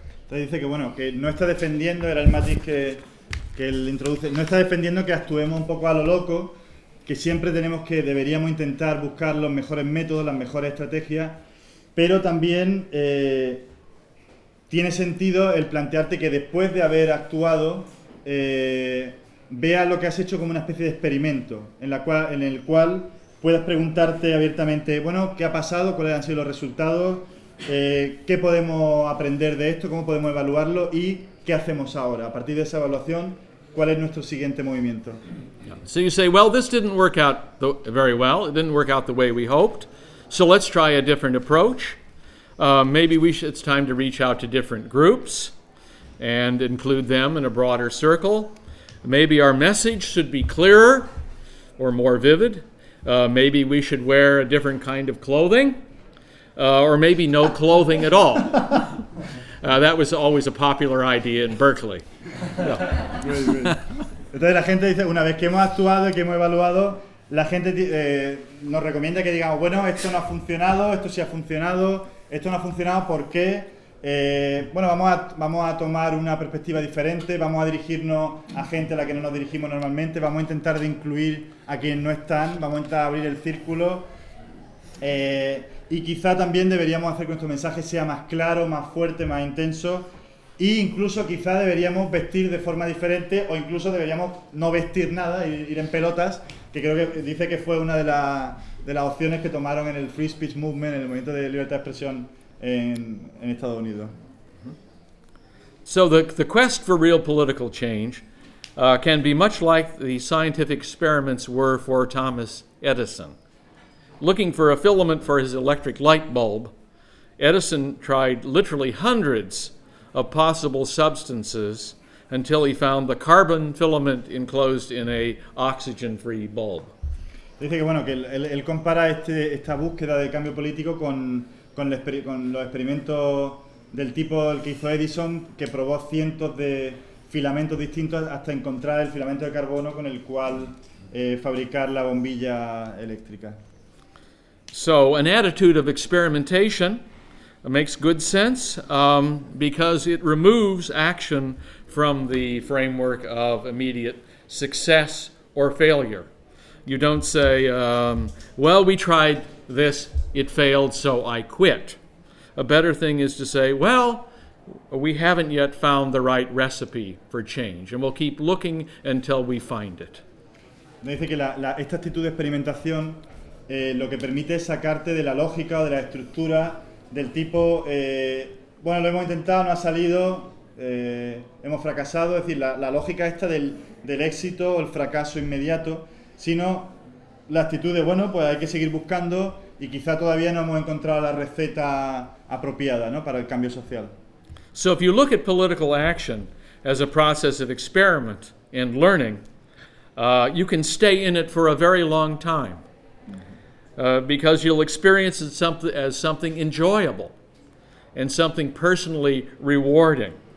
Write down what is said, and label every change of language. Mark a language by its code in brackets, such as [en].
[es] Entonces dice que, bueno, que no está defendiendo, era el matiz que él introduce, no está defendiendo que actuemos un poco a lo loco, que siempre tenemos que, deberíamos intentar buscar los mejores métodos, las mejores estrategias, pero también tiene sentido el plantearte que después de haber actuado, vea lo que has hecho como una especie de experimento, en el cual puedas preguntarte abiertamente, bueno, ¿qué ha pasado? ¿Cuáles han sido los resultados? ¿Qué podemos aprender de esto? ¿Cómo podemos evaluarlo? ¿Y qué hacemos ahora? A partir de esa evaluación, ¿cuál es nuestro siguiente movimiento? [en] So you say, well, this didn't work out very well. It didn't work out the way we hoped. So let's try a different approach. It's time to reach out to different groups and include them in a broader circle. Maybe our message should be clearer or more vivid. Maybe we should wear a different kind of clothing. Or maybe no clothing at all. That was always a popular idea in Berkeley. Yeah. [es] Entonces la gente dice, una vez que hemos actuado y que hemos evaluado, la gente nos recomienda que digamos, bueno, esto no ha funcionado, esto sí ha funcionado, esto no ha funcionado, ¿por qué? Bueno, vamos a tomar una perspectiva diferente, vamos a dirigirnos a gente a la que no nos dirigimos normalmente, vamos a intentar de incluir a quienes no están, vamos a intentar abrir el círculo. Y quizá también deberíamos hacer que nuestro mensaje sea más claro, más fuerte, más intenso, e incluso quizá deberíamos vestir de forma diferente, o incluso deberíamos no vestir nada, ir en pelotas, que creo que dice que fue una de las opciones que tomaron en el Free Speech Movement, en el movimiento de libertad de expresión en Estados Unidos. [en] So the quest for real political change can be much like the scientific experiments were for Thomas Edison. Looking for a filament for his electric light bulb, Edison tried literally hundreds of possible substances until he found the carbon filament enclosed in a oxygen-free bulb. [es] Dice que bueno, que él compara esta búsqueda de cambio político con los experimentos del tipo el que hizo Edison, que probó cientos de filamentos distintos hasta encontrar el filamento de carbono con el cual fabricar la bombilla eléctrica. [en] So, an attitude of experimentation makes good sense because it removes action from the framework of immediate success or failure. You don't say, well, we tried this, it failed, so I quit. A better thing is to say, well, we haven't yet found the right recipe for change, and we'll keep looking until we find it. [es] Dice que esta actitud de experimentación lo que permite es sacarte de la lógica o de la estructura del tipo, bueno, lo hemos intentado, no ha salido, hemos fracasado. Es decir, la lógica esta del éxito o el fracaso inmediato, sino la actitud de, bueno, pues hay que seguir buscando y quizá todavía no hemos encontrado la receta apropiada, ¿no?, para el cambio social. [en] So if you look at political action as a process of experiment and learning, you can stay in it for a very long time because you'll experience it as something enjoyable and something personally rewarding.